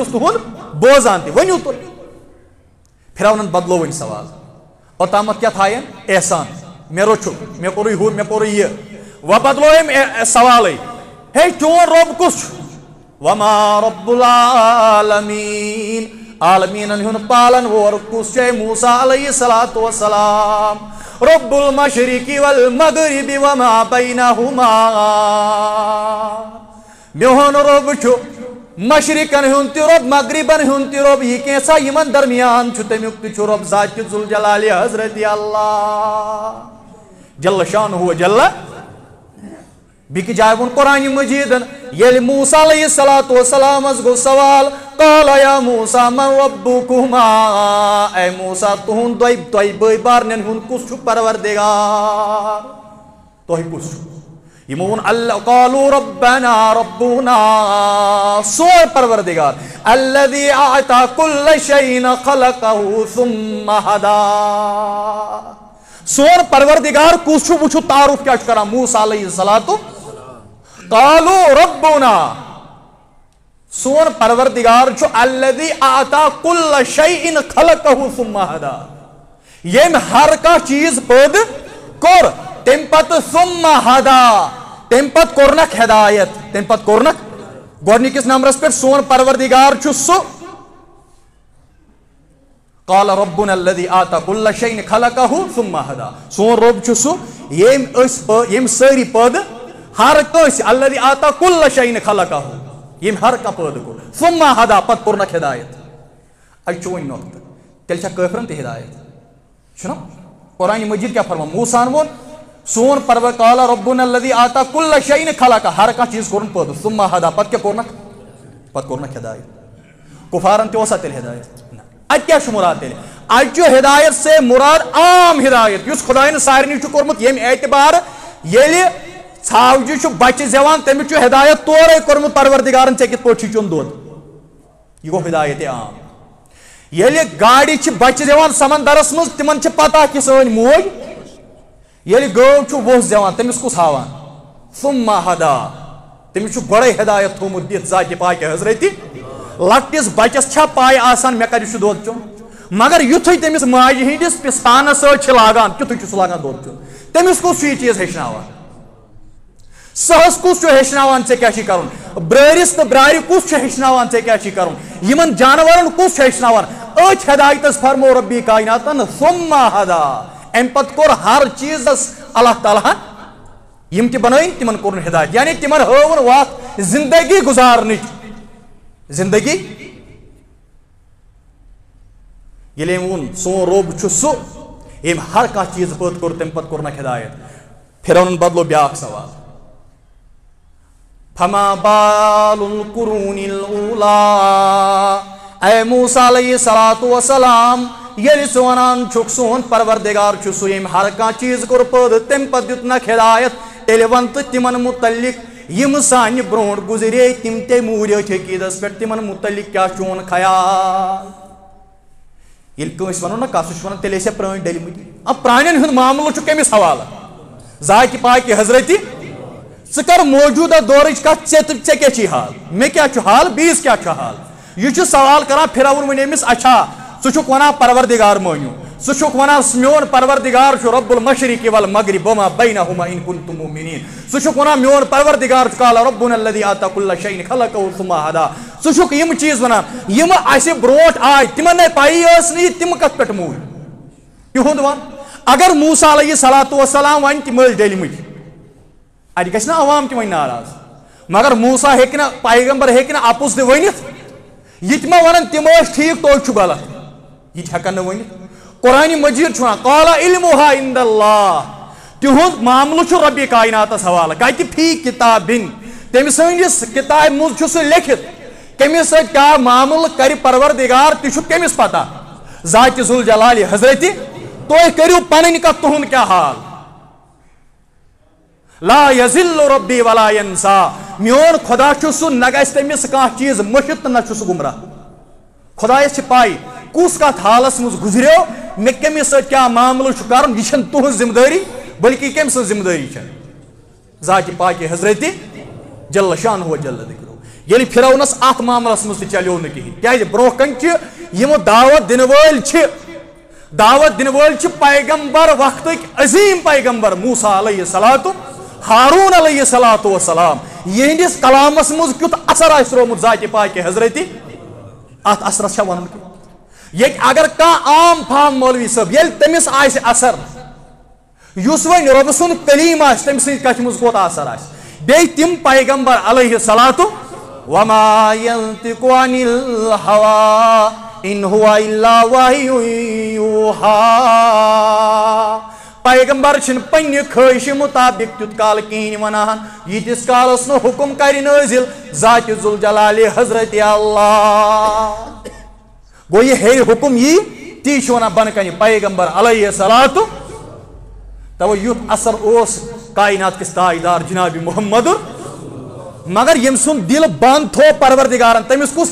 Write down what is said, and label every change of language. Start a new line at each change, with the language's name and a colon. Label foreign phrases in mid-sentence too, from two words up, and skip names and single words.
Kashmiri: چھُس تُہُنٛد بوزان تہِ ؤنِو تُہۍ فرعونن بدلو وۄنۍ سوال اوٚتامتھ کیٛاہ تھایَن احسان مےٚ روٚچھُکھ مےٚ کوٚرُے ہُہ مےٚ کوٚرُے یہِ وۄنۍ بدلو أمۍ سوالٕے ہے چون رۄب کُس چھُ
Arabic: وما رب العالمین
Kashmiri: عالمینن ہُنٛد پالن وول کُس چھُ موسیٰ
Arabic: علیہ السلام رب المشرق والمغرب وما بینہما
Kashmiri: میون رب چھُ مشرقن ہُنٛد تہِ رب مغربن ہُنٛد تہِ رب یہ کینٛژھا یمن درمیان چھُ تمیُک تہِ چھُ رب ذاتِ ذوالجلالِ حضرت اللہ
Arabic: جل شانہ
Kashmiri: جل بیٚکہِ جایہِ ووٚن قرآن مجیدن ییٚلہِ موسیٰ علیہ السلامس گوٚو سوال
Arabic: قال یا موسیٰ من ربکما
Kashmiri: اے موسیٰ تُہُنٛد تۄہہِ بٲے بارنٮ۪ن ہُنٛد کُس چھُ پروردگار تۄہہِ کُس چھُ یمو ووٚن اللہ
Arabic: قالوا ربنا ربنا
Kashmiri: سون پروردگار
Arabic: الذي اعطى كل شيء خلقه ثم هدى
Kashmiri: سون پروردگار کُس چھُ وٕچھو تعارف کیٛاہ چھُ کران موسیٰ
Arabic: علیہ السلام قالوا ربنا
Kashmiri: سون پروردگار چھُ
Arabic: الذي اعطى كل شيء خلقه ثم هدى
Kashmiri: ییٚمۍ ہر کانٛہہ چیٖز پٲدٕ کوٚر تمہِ پتہٕ
Arabic: ثم هدى
Kashmiri: تمہِ پتہٕ کوٚرنکھ ہدایت تمہِ پتہٕ کوٚرنکھ گۄڈنِکِس نمبرس پٮ۪ٹھ سون پروردگار چھُ سُہ
Arabic: قال ربنا الذي اعطى كل شيء خلقه ثم هدى
Kashmiri: سون رب چھُ سُہ ییٚمۍ سٲری پٲدٕ ہر کٲنٛسہِ
Arabic: الذي اعطى كل شيء خلقه
Kashmiri: ییٚمۍ ہر کانٛہہ پٲدٕ کوٚر
Arabic: ثم هدى
Kashmiri: پتہٕ کوٚرنکھ ہدایت اَتہِ چھُ وۄنۍ نۄقطہٕ تیٚلہِ چھا کٲفرن تہِ ہدایت چھُنہ قرآن مجیٖد کیٛاہ فرمان موسیٰ ووٚن سون پروردگار
Arabic: قال ربنا الذي اعطى كل شيء
Kashmiri: خلقه ہر کانٛہہ چیٖز کوٚرُن پٲدٕ
Arabic: ثم هدى
Kashmiri: پتہٕ کیٛاہ کوٚرنکھ پتہٕ کوٚرنکھ ہدایت کفارن تہِ اوسا تیٚلہِ ہدایت اتہِ کیٛاہ چھُ مراد تیٚلہِ اتہِ چھُ ہدایت سے مراد عام ہدایت یُس خۄداین سارنٕے چھُ کوٚرمُت ییٚمہِ اعتبار ییٚلہِ ژھاوجہِ چھُ بچہِ زٮ۪وان تٔمِس چھُ ہدایت تورے کوٚرمُت پروردگارن ژےٚ کِتھ پٲٹھۍ چھُے چیوٚن دۄد یہِ گوٚو ہدایت عام ییٚلہِ گاڈِ چھِ بچہِ زٮ۪وان سمندرس منٛز تِمن چھِ پتہ کہِ سٲنۍ موج ییٚلہِ گٲو چھُ ووٚژھ زٮ۪وان تٔمِس کُس ہاوان
Arabic: ثم هدى
Kashmiri: تٔمِس چھُ گۄڈے ہدایت تھوٚومُت دِتھ ذاتِ پاکہِ حضرتِ لۄکٹِس بچس چھا پاے آسان مےٚ کتہِ چھُ دۄد چیوٚن مگر یُتھُے تٔمِس ماجہِ ہٕنٛدِس پستانس سۭتۍ چھِ لاگان تیُتھُے چھُ سُہ لاگان دۄد چیوٚن تٔمِس کُس چھُ یہِ چیٖز ہیٚچھناوان سہس کُس چھُ ہیٚچھناوان ژےٚ کیٛاہ چھُے کرُن برٲرِس تہٕ برارِ کُس چھُ ہیٚچھناوان ژےٚ کیٛاہ چھُے کرُن یِمن جانورن کُس چھُ ہیٚچھناوان أتھۍ ہدایتس فرمو ربی کایناتن
Arabic: ثم هدى
Kashmiri: امہِ پتہٕ کوٚر ہر چیٖزس اللہ تعالیٰ ہن یِم تہِ بنٲیِن تِمن کوٚرُن ہدایت یعنی تِمن ہٲوُن وتھ زندگی گُزارنٕچ زندگی ییٚلہِ أمۍ ووٚن سون رۄب چھُ سُہ ییٚمۍ ہر کانٛہہ چیٖز پٲدٕ کوٚر تمہِ پتہٕ کوٚرنکھ ہدایت فرعونن بدلو بیاکھ سوال
Arabic: فما بال القرون الاولى
Kashmiri: اے موسیٰ
Arabic: علیہ السلام
Kashmiri: یل سونان چھک سون پروردگار چھُ سُہ ییٚمۍ ہر کانٛہہ چیٖز کوٚر پٲدٕ تمہِ پتہٕ دیُتنکھ ہدایت تیٚلہِ وَن تہٕ تِمن مُتعلق یِم سانہِ برونٛٹھ گُزرے تِم تے موٗرۍ أتھۍ عقیٖدس پٮ۪ٹھ تِمن مُتعلق کیٛاہ چون خیال ییٚلہِ کٲنٛسہِ وَنو نا کَتھ سُہ چھُ وَنان تیٚلہِ ٲسۍ پرٛٲنۍ ڈٔلمٕتۍ پرٛانٮ۪ن ہُنٛد معاملہٕ چھُ کٔمِس حوالہٕ ذاتہِ پاکہِ حضرتِ ژٕ کر موجوٗدہ دورٕچ کتھ ژےٚ کیٛاہ چھُے حال مےٚ کیٛاہ چھُ حال بیٚیِس کیٛاہ چھُ حال یہِ چھُ سوال کران پھِرَوُن ووٚن أمِس اچھا ژٕ چھُکھ وَنان پروردگار مٲنِو ژٕ چھُکھ وَنان میون پروردگار چھُ
Arabic: رب المشرقِ والمغرب وما بینہما ان کنتم مؤمنین
Kashmiri: ژٕ چھُکھ وَنان میون پروردگار چھُ
Arabic: قال ربنا الذی اعطى كل شيء خلقه ثم
Kashmiri: هدى ژٕ چھُکھ یِم چیٖز وَنان یِم اَسہِ برونٛٹھ آے تِمن نَے پایی ٲس نہٕ یہِ تِم کتھ پٮ۪ٹھ موٗدۍ تِہُنٛد وَن اگر موسیٰ
Arabic: علیہ الصلوۃ
Kashmiri: والسلام وَنہِ تِم ٲسۍ ڈٔلمٕتۍ اَتہِ گژھِ نا عوام تہِ وۄنۍ ناراض مگر موسیٰ ہیٚکہِ نہٕ پیغمبر ہیٚکہِ نہٕ اَپُز تہِ ؤنِتھ یہِ تہِ ما وَنان تِم ٲسۍ ٹھیٖک تُہۍ چھُو غلط یہِ تہِ ہٮ۪کن نہٕ ؤنِتھ قرآنِ مجیٖد چھُ وَنان
Arabic: قال علمها عند اللہ
Kashmiri: تِہُنٛد معاملہٕ چھُ رۄبہِ کایناتس حوالہٕ کتہِ فی کِتابِن تٔمۍ سٕنٛدِس کِتابہِ منٛز چھُ سُہ لیکھِتھ کٔمِس سۭتۍ کیٛاہ معاملہٕ کرِ پروردگار تہِ چھُ کٔمِس پتہ ذاتِ ذوالجلالِ حضرتِ تُہۍ کٔرِو پنٕنۍ کتھ تُہُنٛد کیٛاہ حال
Arabic: لا یزل ربی ولا ینسا
Kashmiri: میون خدا چھُ سُہ نہ گژھِ تٔمِس کانٛہہ چیٖز مٔشِتھ تہٕ نہ چھُ سُہ گُمراہ خۄدایس چھِ پاے کُس کتھ حالس منٛز گُزریو مےٚ کٔمِس سۭتۍ کیٛاہ معاملہٕ چھُ کرُن یہِ چھنہٕ تُہنٛز ذمہٕ دٲری بلکہِ کٔمۍ سٕنٛز ذمہٕ دٲری چھےٚ ذاتِ پاکہِ حضرتِ
Arabic: جل شانہ جل ذکرہ
Kashmiri: ییٚلہِ پھِرَونس اتھ معاملس منٛز تہِ چلیو نہٕ کِہینۍ کیٛازِ برونٛہہ کنہِ چھِ یِم دعوت دِنہٕ وٲلۍ چھِ پیغمبر وقتٕکۍ عظیٖم پیغمبر موسیٰ
Arabic: علیہ الصلوۃ
Kashmiri: ہارون
Arabic: علیہ الصلوۃ والسلام
Kashmiri: یہندس کلامس منٛز کیُتھ اثر آسہِ ترومُت ذاتِ پاکہِ حضرتِ اتھ اثرس چھا ونُن کینٛہہ ییٚتہِ اگر کانٛہہ عام فام مولوی صٲب ییٚلہِ تٔمِس آسہِ اثر یُس وۄنۍ رۄبہٕ سُنٛد کلیم آسہِ تٔمۍ سٕنٛدِ کتھِ منٛز کوٗتاہ اثر آسہِ بیٚیہِ تِم پیغمبر
Arabic: علیہ الصلوۃ وما ينطق عن الهوى ان هو الا وحی یوحیٰ
Kashmiri: پیغمبر چھِنہٕ پننہِ خٲہشہِ مُطابق تیُتھ کال کِہینۍ ونان ییٖتِس کالس نہٕ حُکم کرِ نٲزِل ذاتِ ذوالجلالِ حضرتِ اللہ گوٚو یہِ ہیٚرِ حُکم یی تی چھُ ونان بۄنہٕ کنہِ پیغمبر
Arabic: علیہ الصلوۃ
Kashmiri: توے یُتھ اثر اوس کائنات کِس تاجدار جناب محمد مگر ییٚمہِ سُنٛد دِل بنٛد تھوٚو پروردگارن تٔمِس کُس